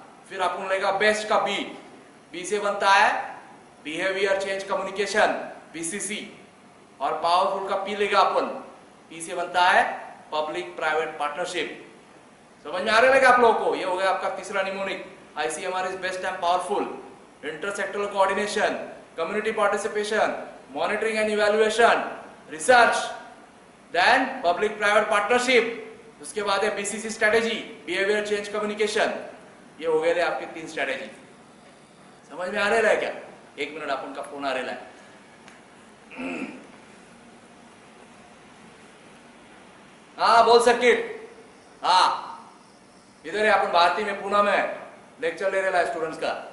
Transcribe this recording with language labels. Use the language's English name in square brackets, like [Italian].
[Hindi] फिर अपन लेगा बेस्ट का बी से बनता है बिहेवियर चेंज कम्युनिकेशन BCC, और पावरफुल का पी लेगा अपन, पी से बनता है पब्लिक प्राइवेट पार्टनरशिप। समझ में आ रहा है आप लोगों को? ये हो गया आपका तीसरा mnemonic. [English] ICMR is best and powerful, intersectoral coordination, community participation, monitoring and evaluation, research, then public private partnership, [Hindi] उसके बाद है [English] BCC strategy, behavior change communication। [Hindi] ये हो गए आपके 3 स्ट्रेटेजी। समझ में आ रहा है क्या? एक मिनट, अपन का फोन आ रहा है। हाँ बोल सर्किट, हाँ इधर है अपन भारती में, पुणे में लेक्चर ले रहा है स्टूडेंट्स का।